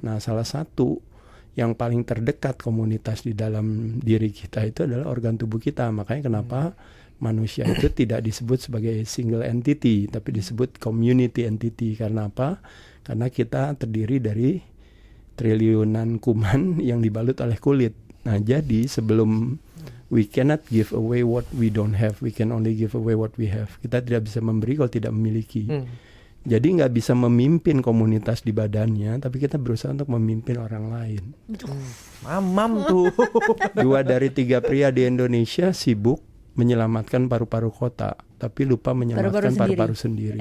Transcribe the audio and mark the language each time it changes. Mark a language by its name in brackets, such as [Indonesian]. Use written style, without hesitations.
[Indonesian] Nah, salah satu yang paling terdekat komunitas di dalam diri kita itu adalah organ tubuh kita. Makanya kenapa manusia itu tidak disebut sebagai single entity, tapi disebut community entity. Karena apa? Karena kita terdiri dari triliunan kuman yang dibalut oleh kulit. Nah, jadi sebelum [English] we cannot give away what we don't have, we can only give away what we have. [Indonesian] Kita tidak bisa memberi kalau tidak memiliki. Jadi nggak bisa memimpin komunitas di badannya, tapi kita berusaha untuk memimpin orang lain. Mamam tuh. 2 dari 3 pria di Indonesia sibuk menyelamatkan paru-paru kota, tapi lupa menyelamatkan paru-paru sendiri.